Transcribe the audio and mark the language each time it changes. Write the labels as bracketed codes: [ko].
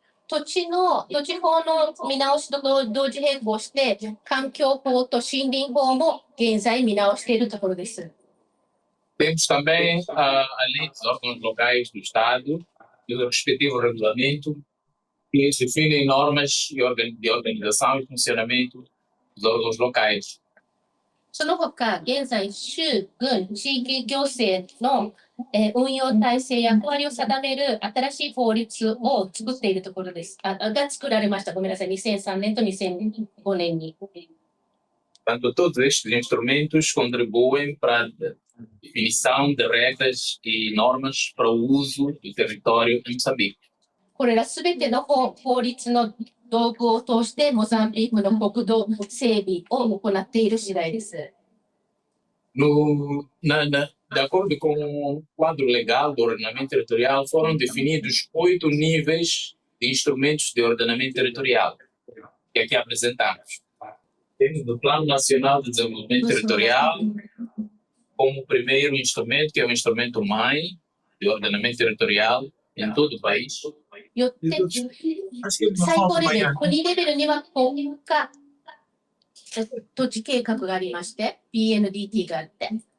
[ja] 土地法の見直しと同時並行して、環境法と森林法も現在見直しているところです。 [pt] Temos também a lei dos órgãos locais do Estado e o respectivo regulamento que definem normas de organização e funcionamento dos órgãos locais. [ja] その他、現在、州、郡、地域行政の、運用体制や役割を定める新しい法律を作っているところです。が作られました。ごめんなさい。2003年と2005年に。 [pt] Portanto, todos estes instrumentos contribuem para a definição de regras e normas para o uso do território em Moçambique. [ja] これらすべての法律の道具を通してモザンビークの国土整備を行っている次第です。 [pt] De acordo com o quadro legal do ordenamento territorial, foram definidos 8 níveis de instrumentos de ordenamento territorial, que aqui apresentamos. Temos o Plano Nacional de Desenvolvimento Territorial como o primeiro instrumento, que é o instrumento mãe de ordenamento territorial em todo o país. [ja] よって、最高レベル、国レベルには国家土地計画がありまして、PNDT があって。